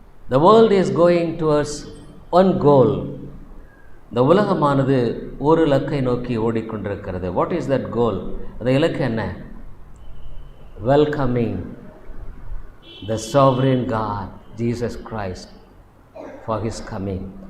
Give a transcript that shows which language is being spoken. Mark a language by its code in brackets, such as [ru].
[en] The world is going towards one goal. [ta] இந்த உலகமானது ஒரு இலக்கை நோக்கி ஓடிக்கொண்டிருக்கிறது. [en] What is that goal? [ta] அந்த இலக்கு என்ன? [en] Welcoming the sovereign God, Jesus Christ, for his coming.